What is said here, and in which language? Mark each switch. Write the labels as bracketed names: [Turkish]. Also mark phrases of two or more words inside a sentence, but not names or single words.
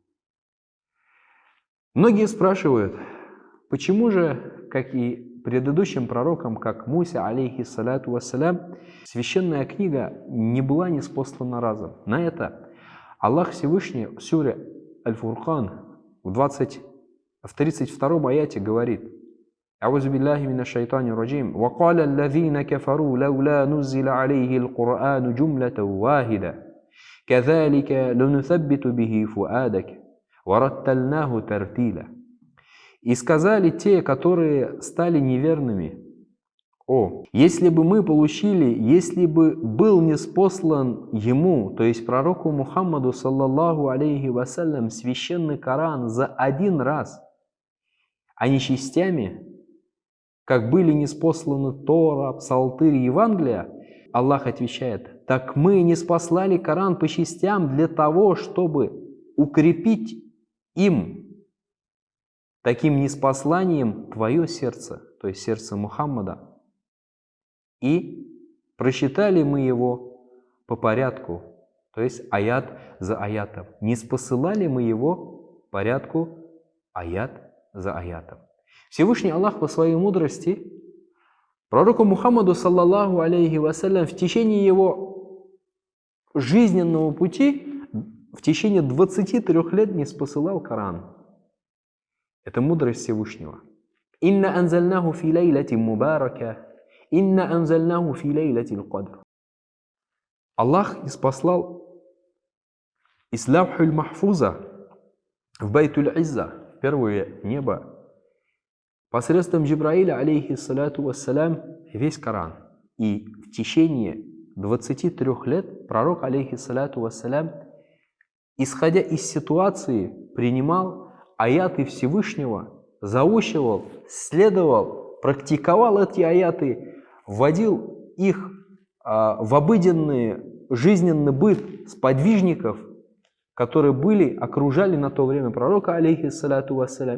[Russian] Многие спрашивают, почему же, как и предыдущим пророкам, как Муса, [Arabic] عليه الصلاة والسلام, [Russian] священная книга не была ниспослана разом. На это Аллах Всевышний в суре Аль-Фуркан в 32 аяте говорит: [Arabic] «أعوذ بالله من الشيطان الرجيم. وقال الذين كفروا لولا نزل عليه القرآن جملة واحدة. كذلك لنثبت به فؤادك. ورتلناه ترتيلا». [Russian] И сказали те, которые стали неверными: «О, если бы мы получили, если бы был ниспослан ему, то есть пророку Мухаммаду, [Arabic] صلى الله عليه وسلم, [Russian] священный Коран за один раз, а не частями, как были ниспосланы Тора, Псалтырь и Евангелие», Аллах отвечает: «Так мы ниспослали Коран по частям для того, чтобы укрепить им, таким ниспосланием, твое сердце», то есть сердце Мухаммада. И прочитали мы его по порядку, то есть аят за аятом. Ниспосылали мы его по порядку аят за аятом. Всевышний Аллах по своей мудрости пророку Мухаммаду, [Arabic] صلى الله عليه وسلم, [Russian] в течение его жизненного пути, в течение 23 лет ниспосылал Коран. Это мудрость Всевышнего. [Arabic] «إنا أنزلناه في ليلة مباركة، إنا أنزلناه في ليلة القدر». [Russian] Аллах ниспослал из [Arabic] اللوح المحفوظ [Russian] в Байтуль-Изза, первое небо, посредством Джибраиля, [Arabic] عليه الصلاة والسلام, [Russian] весь Коран. И в течение 23 лет пророк, [Arabic] عليه الصلاة والسلام, [Russian] исходя из ситуации, принимал аяты Всевышнего, заучивал, следовал, практиковал эти аяты, вводил их в обыденный жизненный быт сподвижников, которые окружали на то время пророка, [Arabic] عليه الصلاة والسلام.